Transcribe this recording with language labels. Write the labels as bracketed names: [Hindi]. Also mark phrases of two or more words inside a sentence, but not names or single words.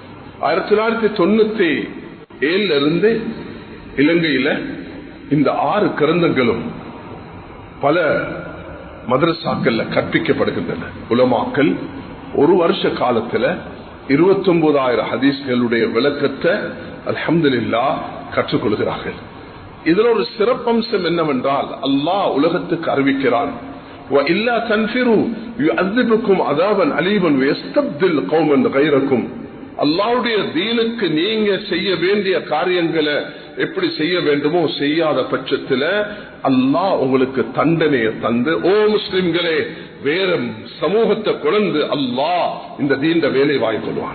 [Tamil] 1997 இருந்து இலங்கையில இந்த 6 கிரந்தங்களும் பல மதரசாக்கள்ல கற்பிக்கப்படுகின்றன. உலமாக்கள் ஒரு வருஷ காலத்துல 29,000 ஹதீஸ்களுடைய விளக்கத்தை அல்ஹம்துலில்லாஹ் கற்றுக்கொள்கிறார்கள். இதுல ஒரு சிறப்பம்சம் என்னவென்றால், அல்லாஹ் உலகத்துக்கு அறிவிக்கிறான், [Arabic] وَإِلَّا تَنْفِرُوا يُعَذِّبُكُمْ عَذَابًا أَلِيمًا وَيَسْتَبْدِلْ قَوْمًا غَيْرَكُمْ. [Tamil] அல்லாஹ்வுடைய தீனுக்கு நீங்க செய்ய வேண்டிய காரியங்களை எப்படி செய்ய வேண்டுமோ செய்யாத பட்சத்துல அல்லாஹ் உங்களுக்கு தண்டனையை தந்து, ஓ முஸ்லிம்களே, வேற சமூகத்தை கொண்டு அல்லாஹ் இந்த தீண்ட வேலை வாய்க்கொள்வான்.